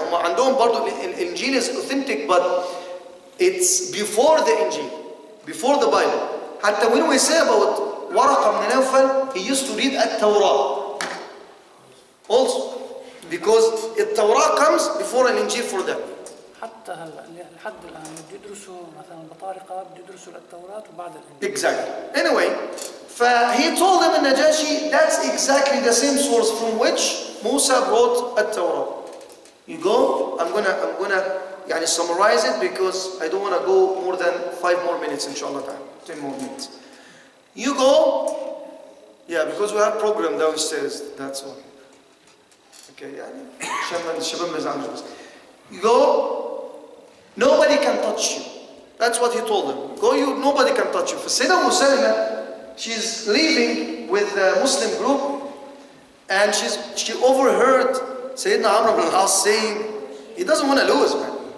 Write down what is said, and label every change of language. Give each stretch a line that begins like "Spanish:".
Arabic: هم عندهم برضو الإنجيل
English: is authentic, but it's before the Injil, before the Bible. حتى when we say about ورقة بن نوفل, he used to read التوراة. Also, Because the Torah comes before an Injil for them.
Arabic: حتى هلا لحد الآن بيدرسوا مثلا البطارقة بيدرسوا التوراة وبعد الإنجيل.
English: Exactly. Anyway, he told them in Najashi, that's exactly the same source from which Musa brought a Torah. You go, I'm gonna يعني summarize it because I don't want to go more than 5 more minutes inshallah time. 10 more minutes. You go, yeah, because we have program downstairs, that's all.
Arabic: Okay, يعني الشباب ما يزعلوش بس.
English: You go, nobody can touch you. That's what he told them. Go, nobody can touch you. فالسيدة مسلمة, she's leaving with the Muslim group, and she overheard Sayyidina Amr ibn al-As saying, he doesn't want to lose, man.